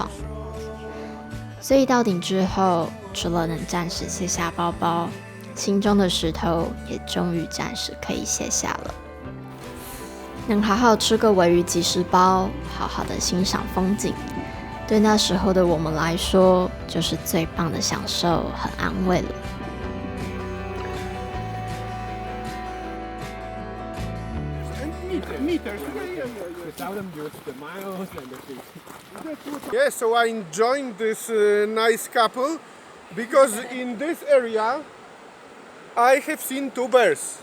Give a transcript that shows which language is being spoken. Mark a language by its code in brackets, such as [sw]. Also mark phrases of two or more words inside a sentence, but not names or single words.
[zh] 所以到頂之後，除了能暫時卸下包包，心中的石頭也終於暫時可以卸下了。能好好吃個鮪魚即食包，好好的欣賞風景，對那時候的我們來說，就是最棒的享受和安慰了。 [en] Yes, so I joined this nice couple because in this area I have seen 2 bears.